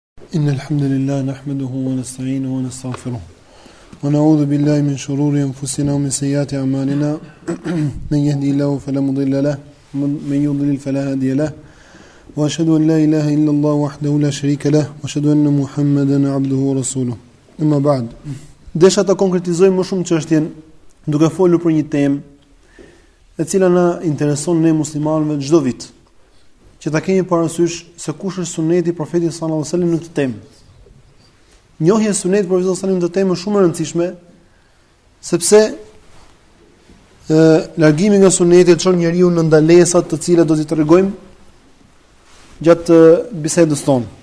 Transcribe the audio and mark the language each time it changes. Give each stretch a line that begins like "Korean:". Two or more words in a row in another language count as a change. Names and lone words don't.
Arabic: إن الحمد لله نحمده ونستعينه ونستغفره ونعوذ بالله من شرور أنفسنا ومن سيئات أعمالنا من يهدي الله فلا مضل له ومن يضلل فلا هادي له وأشهد أن لا إله إلا الله وحده لا شريك له وأشهد أن محمدا عبده ورسوله أما بعد.
Albanian: Desha ta konkretizojmë më shumë çështjen duke folur për një temë e cila na intereson ne muslimanëve çdo vit, që ta kemi parasysh se kush është suneti i profetit
Arabic: صلى الله عليه وسلم
Albanian: në këtë temë. Njohja e sunetit profetit
Arabic: صلى الله عليه وسلم
Albanian: në këtë temë është shumë e rëndësishme, sepse largimi nga suneti çon njeriu në ndalesat të cilat do t'i tregojmë gjatë bisedës tonë.